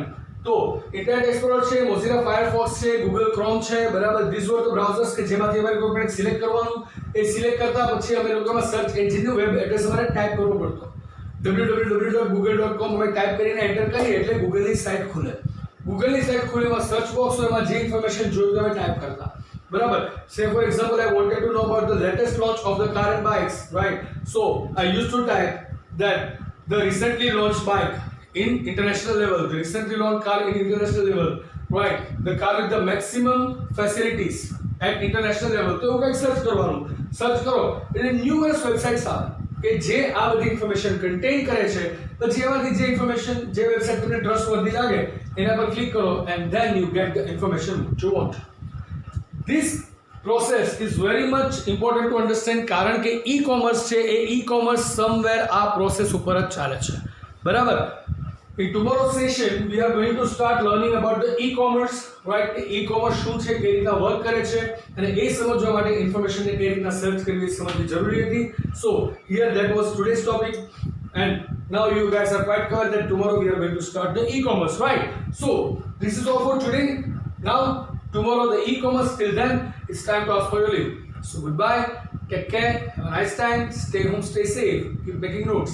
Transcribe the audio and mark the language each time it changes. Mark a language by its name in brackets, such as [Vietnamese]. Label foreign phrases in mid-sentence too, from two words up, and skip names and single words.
[Gujarati] તો ઇન્ટરનેટ એક્સપ્લોરર છે, મોઝિલા ફાયરફોક્સ છે, ગૂગલ ક્રોમ છે, બરાબર, [English] these were the browsers [Gujarati] કે જેમાંથી અમારે કોઈ પણ સિલેક્ટ કરવાનું, એ સિલેક્ટ કરતા પછી અમે લોકોમાં [English] search engine's web address [Gujarati] અમારે ટાઈપ કરવો પડતો. www.google.com અમે ટાઈપ કરીને એન્ટર કરીએ એટલે ગૂગલની સાઇટ ખુલે. ગૂગલની સાઇટ ખુલે, એમાં [English] search box [Gujarati] હોય, એમાં જે ઇન્ફોર્મેશન જોયું અમે ટાઈપ કરતા, બરાબર. [English] say for example I wanted to know about the latest launch of the car and bikes, right. so I use to type that the recently launched bike in international level, the recently launched car in international level, right, the car with the maximum facilities at international level. [Gujarati] તો એવું કંઈક સર્ચ કરવાનું, સર્ચ કરો એટલે [English] numerous websites [Gujarati] આવે કે જે આ બધી ઇન્ફોર્મેશન કન્ટેન કરે છે. પછી એમાંથી જે ઇન્ફોર્મેશન, જે વેબસાઇટ તમને ટ્રસ્ટવર્ધી લાગે એના પર ક્લિક કરો [English] and then you get the information which you want. This process is very much important to understand [Gujarati] કારણ કે ઈ-કોમર્સ છે એ ઈ-કોમર્સ સમવેર આ પ્રોસેસ ઉપર જ ચાલે છે, બરાબર. [English] In tomorrow's session, we are going to start learning about the e-commerce, right? [Gujarati] E-commerce શું છે, કઈ રીતના વર્ક કરે છે અને એ સમજવા માટે ઇન્ફોર્મેશનને કઈ રીતના સર્ચ કરવી સમજવી જરૂરી હતી. [English] So here that was today's topic and Now you guys are quite clear that tomorrow we are going to start the e-commerce, right? So this is all for today. Now tomorrow the e-commerce. Till then, it's time to ask for your leave. So goodbye, take care, have a nice time, stay home, stay safe, keep making notes.